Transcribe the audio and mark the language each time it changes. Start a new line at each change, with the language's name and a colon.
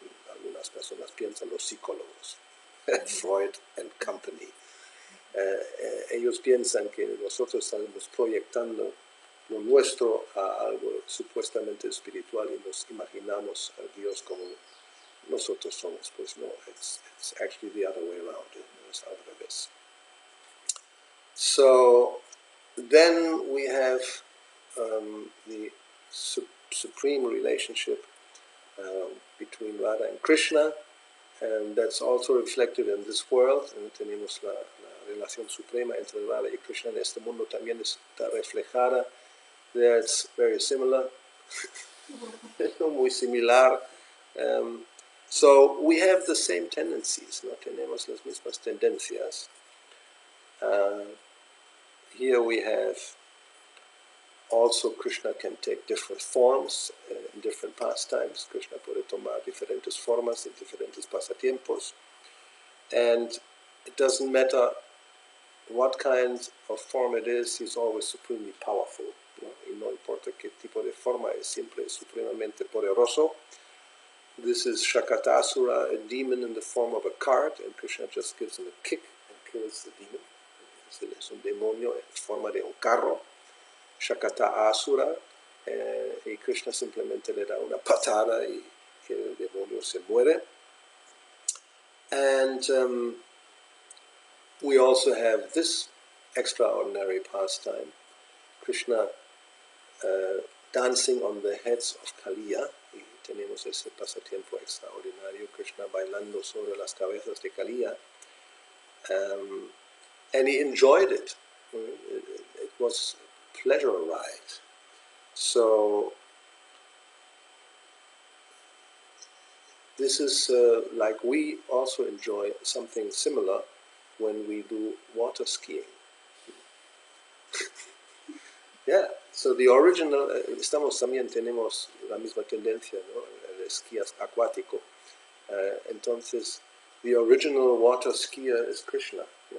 Spanish: Algunas personas piensan, los psicólogos, Freud
English: and company.
Spanish: Ellos piensan que nosotros estamos proyectando lo nuestro a algo supuestamente espiritual y nos imaginamos a Dios como nosotros somos. Pues no,
English: it's actually the other way around.
Spanish: Es al revés.
English: So then we have the supreme relationship between Radha and Krishna, and that's also reflected in this world.
Spanish: Tenemos la relación suprema entre Radha y Krishna en este mundo también está reflejada.
English: There it's very similar,
Spanish: muy similar.
English: So we have the same tendencies, ¿no?
Spanish: Tenemos las mismas tendencias.
English: Here we have also Krishna can take different forms in different pastimes.
Spanish: Krishna puede tomar diferentes formas en diferentes pasatiempos.
English: And it doesn't matter what kind of form it is, he's always supremely powerful. ¿No?
Spanish: Y no importa qué tipo de forma, es siempre supremamente poderoso.
English: This is Shakatasura, a demon in the form of a cart, and Krishna just gives him a kick and kills the demon.
Spanish: Es un demonio en forma de un carro. Shakata Asura, y Krishna simplemente le da una patada y el demonio se muere.
English: And we also have this extraordinary pastime, Krishna dancing on the heads of Kaliya.
Spanish: Y tenemos ese pasatiempo extraordinario, Krishna bailando sobre las cabezas de Kaliya.
English: And he enjoyed it. It was a pleasure ride. So this is like we also enjoy something similar when we do water skiing.
Spanish: Yeah,
English: so the original,
Spanish: estamos también tenemos la misma tendencia, ¿no? El esquí acuático. Entonces,
English: the original water skier is Krishna, ¿no?